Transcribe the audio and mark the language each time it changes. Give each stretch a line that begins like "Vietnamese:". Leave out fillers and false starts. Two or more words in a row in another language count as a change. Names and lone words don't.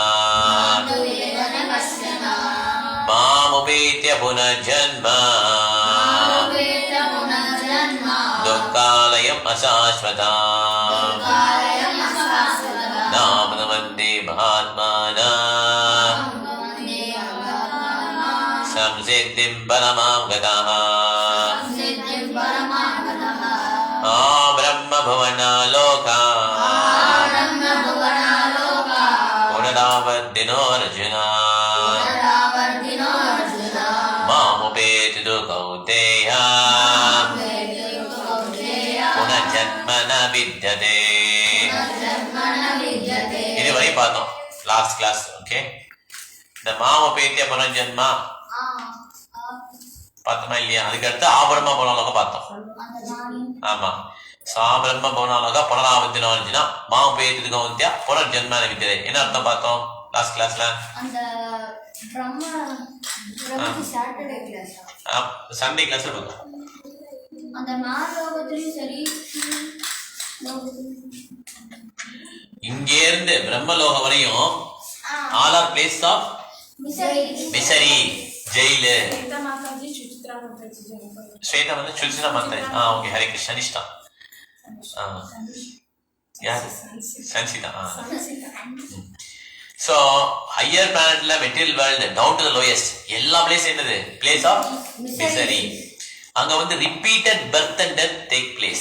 Sanskrit: मामुपीत्य पुनर्जन्म दुःखालयम् अशाश्वताम् नाम् नमन्ते महात्मानाम् संसिद्धिं परमां गतः ब्रह्म भुवना लोका पुनरावर्तिनो अर्जुना मामुपेतु कौन्तेय पुनर्जन्म न विद्यते.
Tamil: இதுவரை பார்த்தோம்
English: last class.
Tamil: ஓகே, இந்த
Sanskrit: मामुपेत्य पुनर्जन्म
Tamil: பார்த்தோமா இல்லையா? அதுக்கடுத்து
Sanskrit: आब्रह्म पुनर्लोकम्
Tamil: பார்த்தோம். ஆமா,
Sanskrit: आब्रह्म पुनर्लोक पुनरावर्तिनो अर्जुन मामुपेत्य कौन्तेय पुनर्जन्म न विद्यते.
Tamil: என்ன அர்த்தம் பார்த்தோம்
English: last class? Sunday class
Tamil: பார்த்தோம். அந்த நாலோகத்திலயும் சரி, இங்க இருந்து பிரம்மலோக வரையும்
English: all are place of misery,
Tamil: ஜெயிலு. श्वेता माताजी सुचित्रा माताजी जयंत ஸ்வேதா வந்து சுல்சினா மாதாஜி. ஓகே, ஹரே கிருஷ்ண நிஷ்டா. யார்? சன்சிதா.
English: so higher planet material world down to the lowest எல்லா பிளேஸ் என்னது? place of misery.
Tamil: அங்க வந்து
English: repeated birth and death take place.